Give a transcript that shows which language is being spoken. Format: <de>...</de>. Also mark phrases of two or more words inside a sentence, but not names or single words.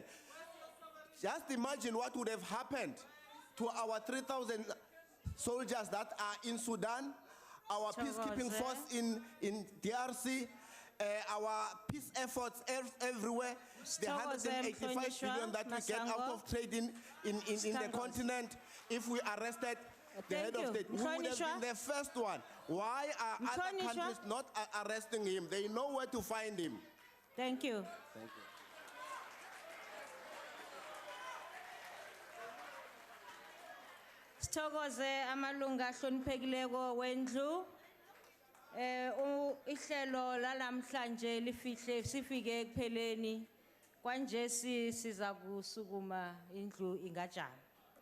<en>Just imagine what would have happened to our 3,000 soldiers that are in Sudan, our peacekeeping force in DRC, our peace efforts everywhere, the 185 billion that we get out of trading in the continent. If we arrested the head of state, we would have been the first one. Why are other countries not arresting him? They know where to find him. Thank you. Thank you.</en> <nd>Sithokoze amalunga ahloniphekileko wendlu. Ihlelo lalamhlanje lifihle sifike ekupheleni. Kwanje siza kusukuma indlu ingajana.</nd>